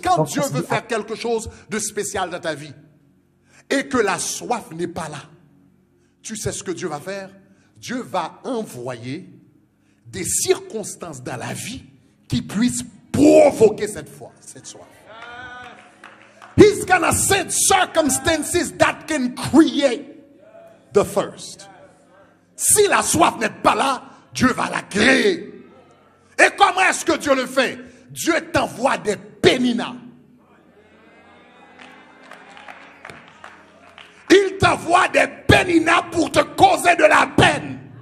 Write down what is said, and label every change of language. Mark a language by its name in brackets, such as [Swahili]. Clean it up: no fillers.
[French] Quand Dieu veut faire quelque chose de spécial dans ta vie et que la soif n'est pas là, tu sais ce que Dieu va faire? Dieu va envoyer des circonstances dans la vie qui puissent provoquer cette soif. [English] He's gonna send circumstances that can create the thirst. [French] Si la soif n'est pas là, Dieu va la créer. Et comment est-ce que Dieu le fait? Dieu t'envoie des péninas. Il t'envoie des péninas pour te causer de la peine.